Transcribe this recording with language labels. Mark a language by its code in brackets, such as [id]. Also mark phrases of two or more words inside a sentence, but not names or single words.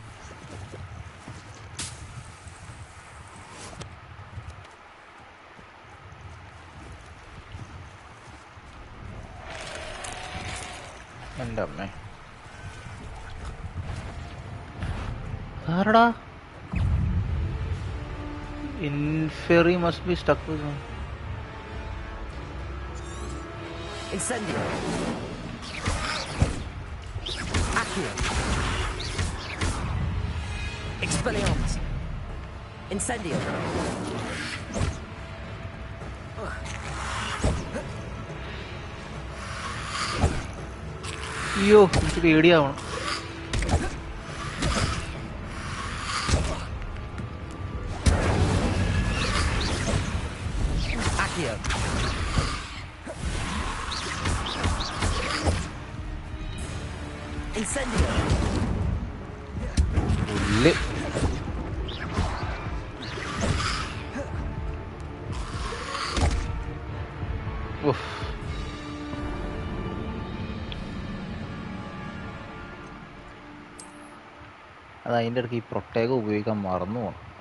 [ml] എൻ്റെ അമ്മേ, ആരടാ? [en] Inferi must be stuck with him. [la] Incendio. Accio. Expelliarmus. Incendio. [ml] അയ്യോ, എനിക്ക് പേടിയാവണം. [la] Accio. Incendio. [ml] ഉള്ളി. ഉഫ്. അത് അതിൻ്റെ ഇടയ്ക്ക് ഈ പ്രൊട്ടേകം ഉപയോഗിക്കാൻ മറന്നു പോകണം.